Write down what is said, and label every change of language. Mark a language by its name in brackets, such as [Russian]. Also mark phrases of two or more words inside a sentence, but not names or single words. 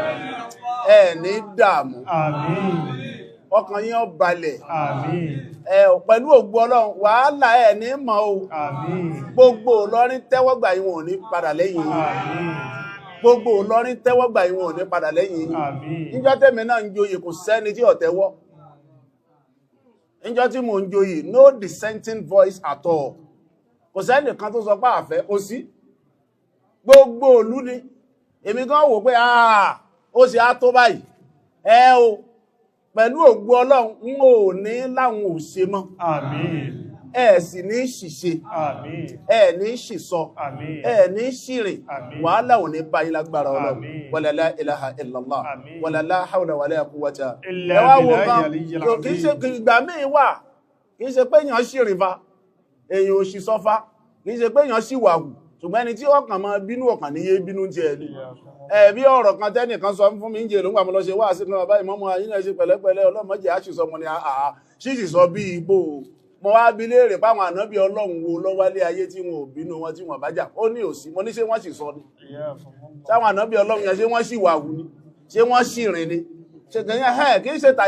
[Yoruba] ní dààmú àmín ọkàn yín ó balẹ̀ àmín pẹ̀lú ògbó Ọlọ́run wàhálà ní mọ́ o àmín gbogbo Ìlọrin tẹ́wọ́gbà yín wọn ò ní padà lẹ́yìn àmín gbogbo Ìlọrin tẹ́wọ́gbà yín wọn ò ní padà lẹ́yìn àmín níjọ́ tẹ́mi náà ń joyè kò sẹ́ni tí ó tẹ́wọ́ níjọ́ tí mo ń joyè [English] no dissenting voice at all [Yoruba] kò sẹ́ni kan tó sọ pé àfẹ́ kò sí gbogbo ìlú ni èmi gan wò pé ó sì á tó báyìí o pẹ̀lú ògbó Ọlọ́run ń ò ní láwọn ò ṣe mọ́ àmín sì ní ṣìṣe àmín ní ṣìsọ àmín ní ṣìrìn wàhálà ò ní bá yín lágbára Ọlọ́run [Arabic] ولا لا إله إلا الله ولا لا حول ولا قوة إلا بالله [Yoruba] kìí ṣe ìgbà míì wà kìí ṣe pé èèyàn ṣìrìn fa èèyàn ò ṣìsọ fa kìí ṣe pé èèyàn ṣì wà hù ṣùgbọ́n ẹni tí ọkàn máa bínú ọkàn níye bínú ti ẹ̀lú bí ọ̀rọ̀ kan tẹ́nìkan sọ fún mi ń jẹ́ ló ń gbà mọ́ lọ ṣe wá sí kan báyìí mọ́mọ́ ayínà ṣe pẹ̀lẹ́pẹ̀lẹ́ ọlọ́mọdé àṣìṣọ́ mọ́ ni àà ṣíṣì sọ bí igbó mo wá bi léèrè páwọn ànábì Ọlọ́run wo lọ́wálé ayé tí wọn ò bínú wọn tí wọn bá jà ó ní òsì mo ní ṣé wọ́n sì sọ ni táwọn ànábì Ọlọ́run yẹn ṣé wọ́n sì wà wù ni ṣé wọ́n sì rìn ni ṣe kì í ṣe